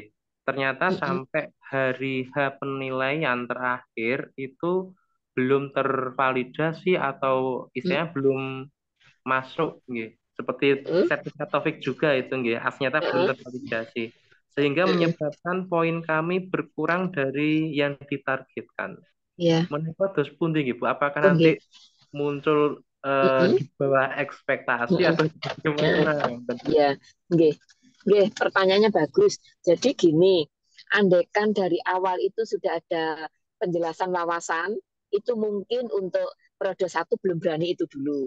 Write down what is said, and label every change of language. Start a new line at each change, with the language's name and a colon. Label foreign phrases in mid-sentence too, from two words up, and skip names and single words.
Indonesian: Ternyata sampai hari H penilaian terakhir itu belum tervalidasi atau istilahnya belum masuk, nggih. Seperti sertifikat TOEFIK juga itu, nggih. Ternyata belum tervalidasi. Sehingga menyebabkan poin kami berkurang dari yang ditargetkan.
Javanese: Menika dos pundi nggih Bu?
Indonesian: Apakah nanti muncul di bawah ekspektasi atau gimana? Ya, nggih, pertanyaannya bagus. Jadi gini, andaikan dari awal itu sudah ada penjelasan wawasan, itu mungkin untuk periode 1 belum berani itu dulu.